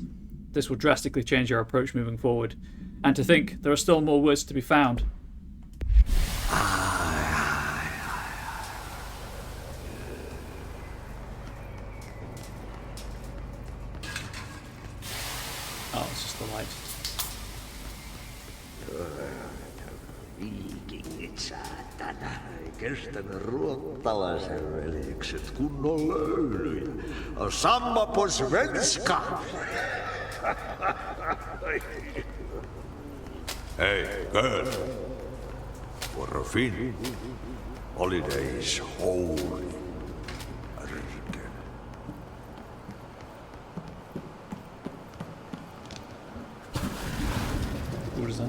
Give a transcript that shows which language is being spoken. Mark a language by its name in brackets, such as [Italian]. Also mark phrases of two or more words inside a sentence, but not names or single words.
[English] This will drastically change our approach moving forward. And to think, there are still more words to be found. Oh, it's just the light. [Finnish] Viikingit saatana. Kestänyt ruottalaisen veljekset kunnon löylyjä. [Swedish] Samma på svenska! [English] Hey, girl. For a Finn, holiday is holy. What is that?